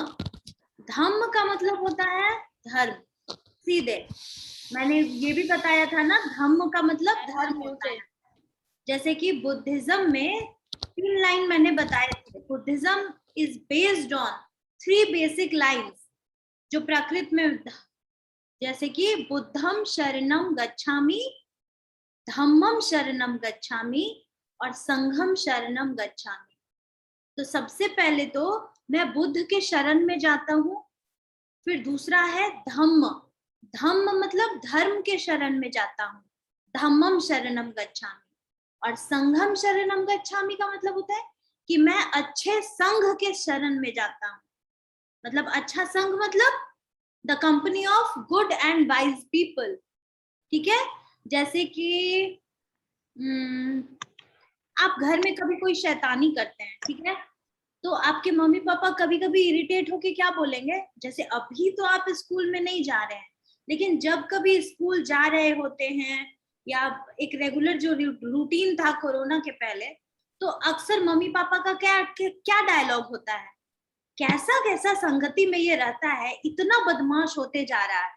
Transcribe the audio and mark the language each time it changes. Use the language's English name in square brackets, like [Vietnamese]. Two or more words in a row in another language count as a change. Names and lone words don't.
[Hindi] धम्म का मतलब होता है धर्म. सीधे मैंने ये भी बताया था ना, धम्म का मतलब धर्म होता है. जैसे कि बुद्धिज्म में 3 लाइन मैंने बताए थे. [English] Buddhism is based on 3 basic lines [Hindi] जो प्रकृति में, जैसे कि [Pali] बुद्धम शरणम गच्छामि, धम्मम शरणम गच्छामि और संघम शरणम गच्छामि. [Hindi] तो सबसे पहले तो मैं बुद्ध के शरण में जाता हूँ. फिर दूसरा है धम्म. धम्म मतलब धर्म के शरण में जाता हूँ, [Pali] धम्मम शरणम गच्छामि. [Hindi] और [Pali] संघम शरणम गच्छामि [Hindi] का मतलब होता है कि मैं अच्छे संघ के शरण में जाता हूँ. मतलब अच्छा संघ मतलब [English] the company of good and wise people, [Hindi] ठीक है। जैसे कि आप घर में कभी कोई शैतानी करते हैं, ठीक है, तो आपके मम्मी पापा कभी कभी इरिटेट होके क्या बोलेंगे, जैसे अभी तो आप स्कूल में नहीं जा रहे हैं, लेकिन जब कभी स्कूल जा रहे होते हैं या एक रेगुलर जो रूटीन था कोरोना के पहले, तो अक्सर मम्मी पापा का क्या क्या डायलॉग होता है, कैसा कैसा संगति में ये रहता है, इतना बदमाश होते जा रहा है।